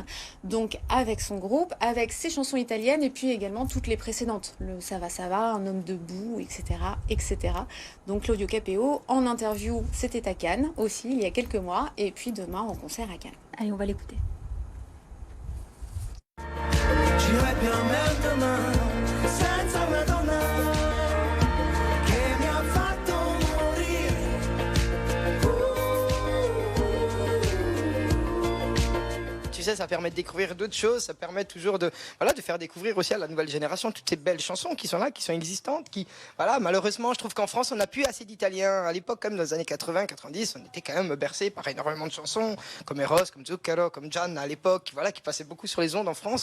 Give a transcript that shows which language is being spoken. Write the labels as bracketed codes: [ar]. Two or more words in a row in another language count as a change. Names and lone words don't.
[fr] Donc avec son groupe, avec ses chansons italiennes et puis également toutes les précédentes. Le Ça va, Un homme debout, etc., etc. Donc Claudio Capéo en interview, c'était à Cannes aussi il y a quelques mois, et puis demain en concert à Cannes. Allez, on va l'écouter. J'irai bien même demain [it] senza una donna che mi ha fatto morire. [fr] Tu sais, ça permet de découvrir d'autres choses, ça permet toujours de faire découvrir aussi à la nouvelle génération toutes ces belles chansons qui sont là, qui sont existantes, malheureusement, je trouve qu'en France, on n'a plus assez d'Italiens. À l'époque, comme dans les années 80, 90, on était quand même bercé par énormément de chansons, comme Eros, comme Zucchero, comme Gian à l'époque, qui passaient beaucoup sur les ondes en France.